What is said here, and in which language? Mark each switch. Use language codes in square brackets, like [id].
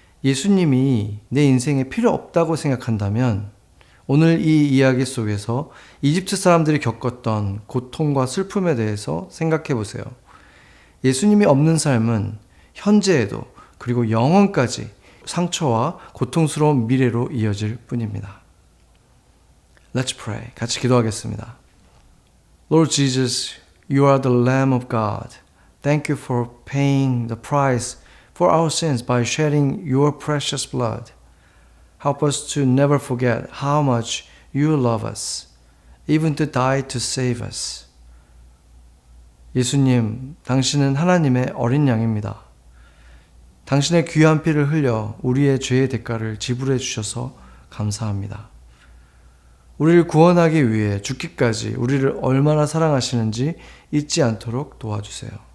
[ko] 예수님이 내 인생에 필요 없다고 생각한다면 오늘 이 이야기 속에서 이집트 사람들이 겪었던 고통과 슬픔에 대해서 생각해 보세요. 예수님이 없는 삶은 현재에도 그리고 영원까지 상처와 고통스러운 미래로 이어질 뿐입니다. [en] Let's pray. [ko] 같이 기도하겠습니다. [en] Lord Jesus, you are the Lamb of God. Thank you for paying the price for our sins by shedding your precious blood. Help us to never forget how much you love us, even to die to save us. [ko] 예수님, 당신은 하나님의 어린 양입니다. 당신의 귀한 피를 흘려 우리의 죄의 대가를 지불해 주셔서 감사합니다. 우리를 구원하기 위해 죽기까지 우리를 얼마나 사랑하시는지 잊지 않도록 도와주세요.